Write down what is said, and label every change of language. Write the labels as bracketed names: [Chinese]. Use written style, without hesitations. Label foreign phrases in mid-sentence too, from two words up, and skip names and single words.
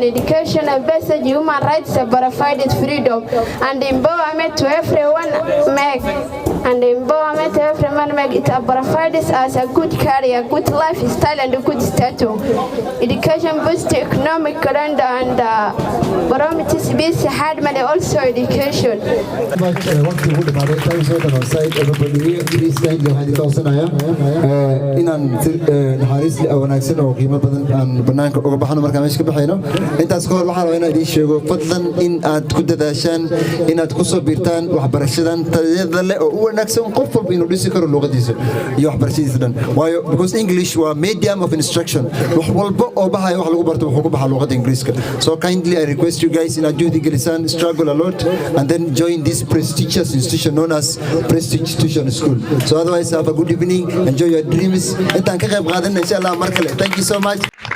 [English] Education a basic human rights, provided freedom and empowerment to everyone make. And empowerment to everyone make it provides as a good career, good lifestyle, and a good status. Education boosts economic and promotes peace, harmony, also education. [Somali] waqti ugu dhamaado time soo dhan side [English] everybody please stand [Somali] waxaan idin codsanayaa inaan naxariis wanaagsan oo qiimo badan aan banaanka uga baxno markaan meesha ka baxayno intaas ka hor waxaan rabaa inaan idiin sheego fadlan in aad ku dadaashaan inaad ku soo biirtaan waxbarashadan tayada leh oo u wanaagsan qof walba inuu dhisi karo luqadiisa iyo waxbarashadiisa dhan waayo [English] because English [Somali] waa [English] medium of instruction [Somali] wax walba oo baxaya wax lagu barto wuxuu ku baxaa luqada Ingiriiska [English] so kindly I request you guys [Somali] inaad juhdi gelisaan [English] struggle a lot and then join this prestigious institution known as Prestige Tuition School. So otherwise have a good evening, enjoy your dreams. [Somali] Intaan ka qayb qaadanayna [Arabic] insha Allah [Somali] mar kale. [English] Thank you so much.